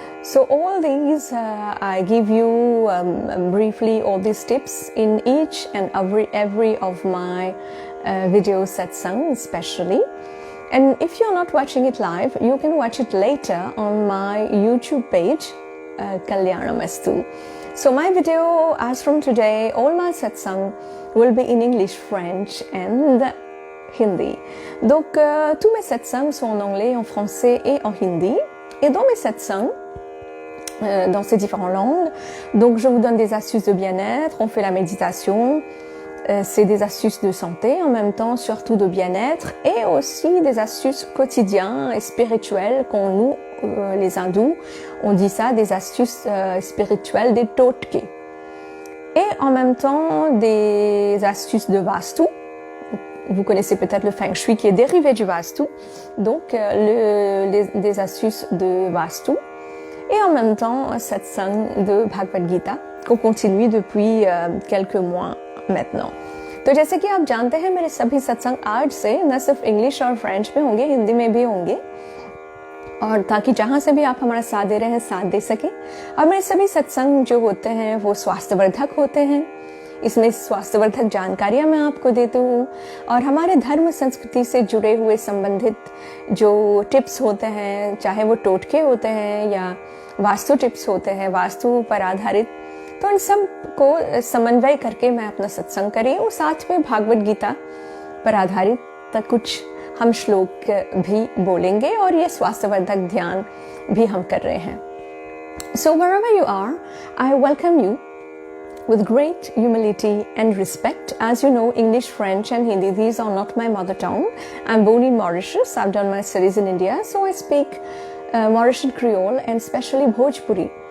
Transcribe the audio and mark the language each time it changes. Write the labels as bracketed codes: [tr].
[en] So all these I give you briefly all these tips in each and every of my video satsang especially. And if you're not watching it live, you can watch it later on my YouTube page, Kalyanamastu. So my video, as from today, all my satsang will be in English, French and Hindi. [fr] Donc, tous mes satsangs sont en anglais, en français et en hindi. Et dans mes satsangs, dans ces différentes langues, donc je vous donne des astuces de bien-être, on fait la méditation. C'est des astuces de santé en même temps, surtout de bien-être, et aussi des astuces quotidiennes et spirituelles nous, les hindous, on dit ça, des astuces spirituelles, des totke. Et en même temps, des astuces de Vastu. Vous connaissez peut-être le Feng Shui qui est dérivé du Vastu. Donc, des astuces de Vastu. Et en même temps, satsang de Bhagavad Gita, qu'on continue depuis quelques mois maintenant. [hi] तो जैसे कि आप जानते हैं, मेरे सभी सत्संग आज से न सिर्फ इंग्लिश और फ्रेंच में होंगे, हिंदी में भी होंगे, और ताकि जहां से भी आप हमारा साथ दे रहे हैं साथ दे सके. और मेरे सभी सत्संग जो होते हैं वो स्वास्थ्यवर्धक होते हैं. इसमें स्वास्थ्यवर्धक जानकारियां मैं आपको देती हूँ और हमारे धर्म संस्कृति से जुड़े हुए संबंधित जो टिप्स होते हैं, चाहे वो टोटके होते हैं या वास्तु टिप्स होते हैं, वास्तु पर आधारित, तो इन सब को समन्वय करके मैं अपना सत्संग करी हूँ. साथ में भागवत गीता पर आधारित कुछ हम श्लोक भी बोलेंगे और ये स्वास्थ्यवर्धक ध्यान भी हम कर रहे हैं. [en] So wherever you are, I welcome you with great humility and respect. As you know, English, French and Hindi, these are not my mother tongue. I'm born in Mauritius. I've done my studies in India, so I speak Mauritian Creole and especially Bhojpuri.